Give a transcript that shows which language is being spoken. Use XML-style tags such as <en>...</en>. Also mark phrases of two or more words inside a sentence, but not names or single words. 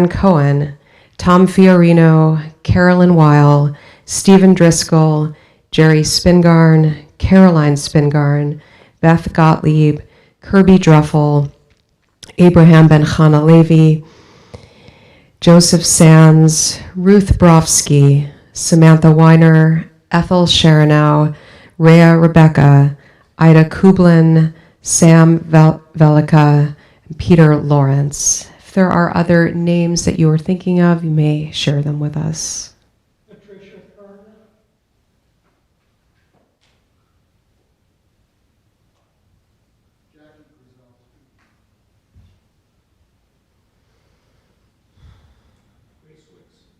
<en>Cohen, Tom Fiorino, Carolyn Weil, Stephen Driscoll, Jerry Spingarn, Caroline Spingarn, Beth Gottlieb, Kirby Druffel, Abraham Ben Chana Levi, Joseph Sands, Ruth Brofsky, Samantha Weiner, Ethel Sharanow, Rhea Rebecca, Ida Kublin, Sam Velika, Peter Lawrence. If there are other names that you are thinking of, you may share them with us. Patricia Carter. Jackie Krasowski. Grace Wicks.</en>